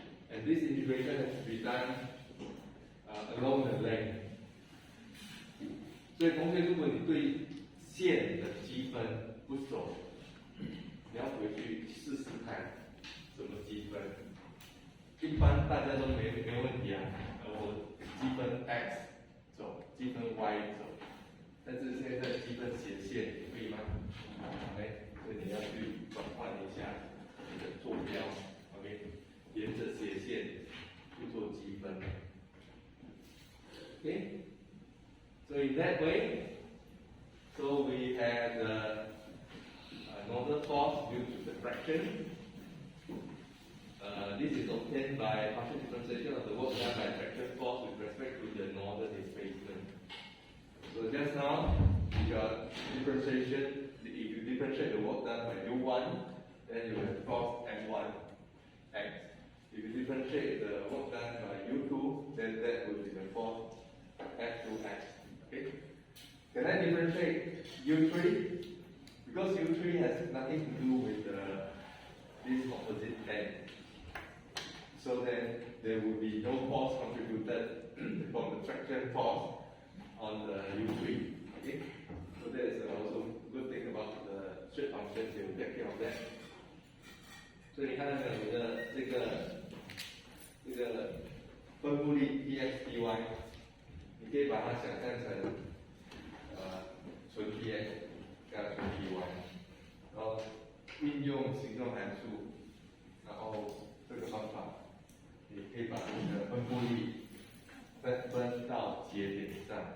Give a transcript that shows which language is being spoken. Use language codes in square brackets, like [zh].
[en] And this integration has to be done along the length. [zh] 所以同学，如果你对线的积分不熟，你要回去试试看怎么积分。一般大家都没问题啊，我积分 x 走，积分 y 走，但是现在积分斜线可以吗？所以你要去转换一下你的坐标 ，OK， 沿着斜线去做积分 ，OK。 [en] So in that way, so we have the normal force due to the fraction. This is obtained by partial differentiation of the work done by fraction force with respect to the normal displacement. So just now, you got differentiation. If you differentiate the work done by U1, then you have force M1 x. If you differentiate the work done by U2, then that will be the force F2 x. Okay? Can I differentiate U3? Because U3 has nothing to do with this opposite end. So then there will be no force contributed from the traction force on the U3. Okay? So that is also a good thing about the shape function, they will take care of that. [zh] 所以你看到没有？你的这个分布力 Tx Ty， 你可以把它想象成纯 Tx 加纯 Ty， 然后运用形状函数，然后这个方法，你可以把你的分布力分到节点上。